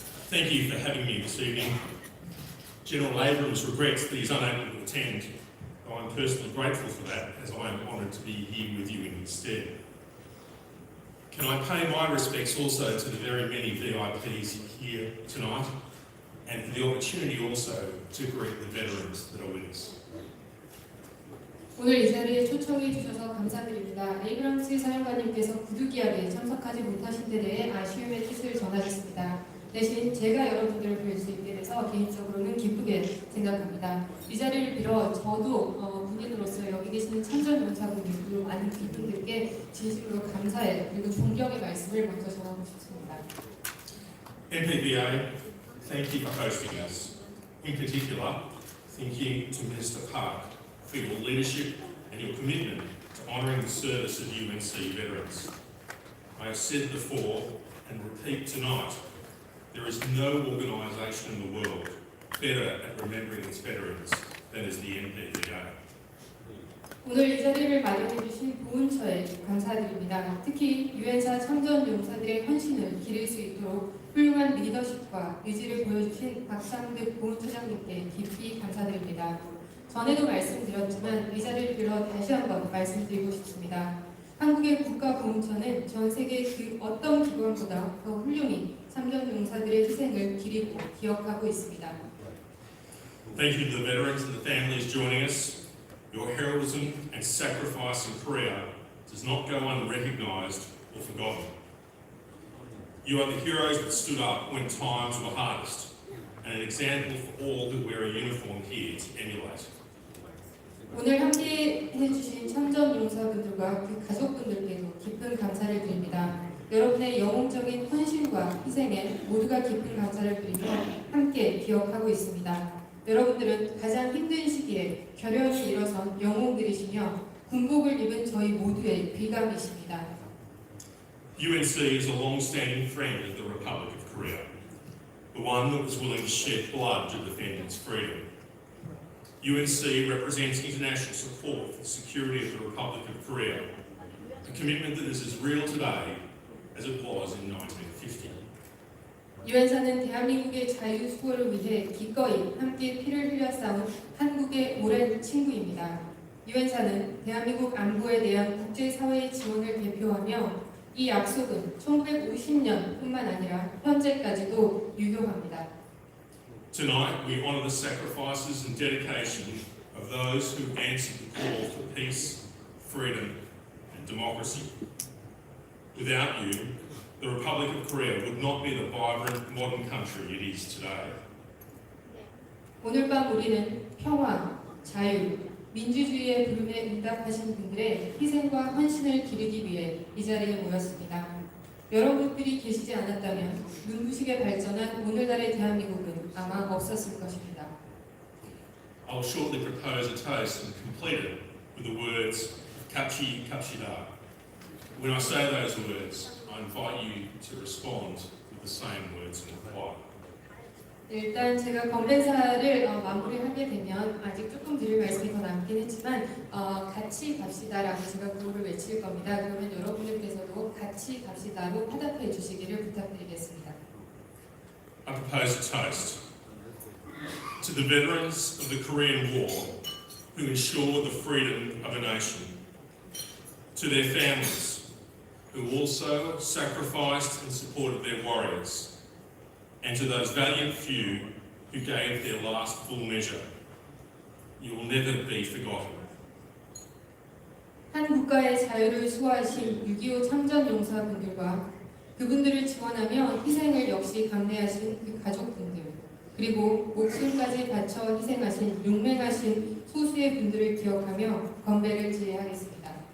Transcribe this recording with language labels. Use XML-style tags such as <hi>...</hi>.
<en>Thank you for having me this evening. General Abrams regrets that he's unable to attend, though I'm personally grateful for that, as I am honoured to be here with you in his stead. Can I pay my respects also to the very many VIPs here tonight, and for the opportunity also to greet the veterans that are with us.</en> <ko>오늘 이 자리에 초청해 주셔서 감사드립니다. 에이브람스 사령관님께서 구두기하게 참석하지 못하신 데 대해 아쉬움의 뜻을 전하셨습니다. 대신 제가 여러분들을 뵐 수 있게 돼서 개인적으로는 기쁘게 생각합니다. 이 자리를 빌어 저도 군인으로서 여기 계시는 참전용사분들 그리고 많은 이분들께 진심으로 감사의 그리고 존경의 말씀을 먼저 전하고 싶습니다.</ko> <en>MPBA, thank you for hosting us. In particular, thank you to Minister Park for your leadership and your commitment to honouring the service of UNC veterans. I have said before and repeat tonight, there is no organisation in the world better at remembering its veterans than is the NPBA.</en> <ko>오늘 이 자리를 마련해 주신 보훈처에 감사드립니다. 특히 유엔사 참전용사들의 헌신을 기릴 수 있도록 훌륭한 리더십과 의지를 보여주신 박상득 보훈처장님께 깊이 감사드립니다. 전에도 말씀드렸지만 이 자리를 빌어 다시 한번 말씀드리고 싶습니다. 한국의 국가보훈처는 전 세계 그 어떤 기관보다 더 훌륭히 참전용사들의 희생을 기리고 기억하고 있습니다.</ko> <en>Thank you to the veterans and the families joining us. Your heroism and sacrifice in Korea does not go unrecognised or forgotten. You are the heroes that stood up when times were hardest, and an example for all who wear a uniform here to emulate.</en> <ko>오늘 함께 해주신 참전용사분들과 그 가족분들께도 깊은 감사를 드립니다. 여러분의 영웅적인 헌신과 희생에 모두가 깊은 감사를 드리며 함께 기억하고 있습니다. 여러분들은 가장 힘든 시기에 결연히 일어선 영웅들이시며 군복을 입은 저희 모두의 귀감이십니다.</ko> <en>UNC is a long-standing friend of the Republic of Korea, the one that was willing to shed blood to defend its freedom. UNC represents international support for the security of the Republic of Korea, a commitment that is as real today as it was in 1950.</en> <ko>유엔사는 대한민국의 자유 수호를 위해 기꺼이 함께 피를 흘려 싸운 한국의 오랜 친구입니다. 유엔사는 대한민국 안보에 대한 국제사회의 지원을 대표하며 이 약속은 1950년뿐만 아니라 현재까지도 유효합니다.</ko> <en>Tonight we honour the sacrifices and dedication of those who answered the call for peace, freedom and democracy. Without you, the Republic of Korea would not be the vibrant modern country it is today.</en> <ko>오늘 밤 우리는 평화, 자유, 민주주의의 부름에 응답하신 분들의 희생과 헌신을 기리기 위해 이 자리에 모였습니다. 여러분들이 계시지 않았다면 눈부시게 발전한 오늘날의 대한민국은 아마 없었을 것입니다.</ko> <en>I'll shortly propose a toast and complete it with the words</en> <ko>"Kapchi Kapchida."</ko> <en>When I say those words, I invite you to respond with the same words in the choir.</en> <ko>일단 제가 건배사를 마무리하게 되면 아직 조금 드릴 말씀이 더 남긴 했지만 같이 갑시다라고 제가 구호를 외칠 겁니다. 그러면 여러분들께서도 같이 갑시다로 화답해 주시기를 부탁드리겠습니다.</ko> <en>I propose a toast to the veterans of the Korean War who ensured the freedom of a nation, to their families who also sacrificed and supported their warriors, and to those valiant few who gave their last full measure. You will never be forgotten.</en> <ko>한 국가의 자유를 수호하신 6.25 참전용사분들과 그분들을 지원하며 희생을 역시 감내하신 그 가족분들, 그리고 목숨까지 바쳐 희생하신 용맹하신 소수의 분들을 기억하며 건배를 지휘하겠습니다.</ko>